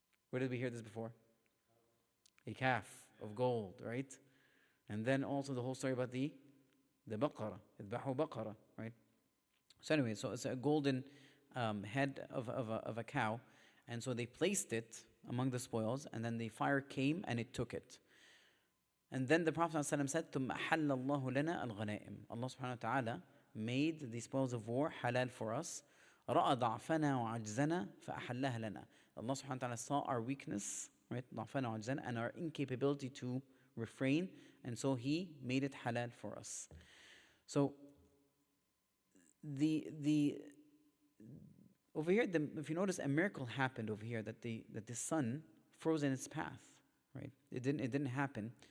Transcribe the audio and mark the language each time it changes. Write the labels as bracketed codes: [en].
[en] Where did we hear this before? A calf of gold, right? And then also the whole story about the baqara, [ar] idbahu baqara, [en] right? So anyway, so it's a golden head of a cow, and so they placed it among the spoils, and then the fire came and it took it. And then the Prophet ﷺ said, [ar] ثُمَّ أَحَلَّ اللَّهُ لَنَا الْغَنَائِمِ. [en] Allah subhanahu wa ta'ala made the spoils of war halal for us. [ar] رَأَى ضَعْفَنَا وَعَجْزَنَا فَأَحَلَّهَ لَنَا. [en] Allah subhanahu wa ta'ala saw our weakness, right? [ar] ضَعْفَنَا وَعَجْزَنَا, [en] and our incapability to refrain, and so He made it halal for us. So the over here, if you notice, a miracle happened over here, that the sun froze in its path, right? It didn't happen.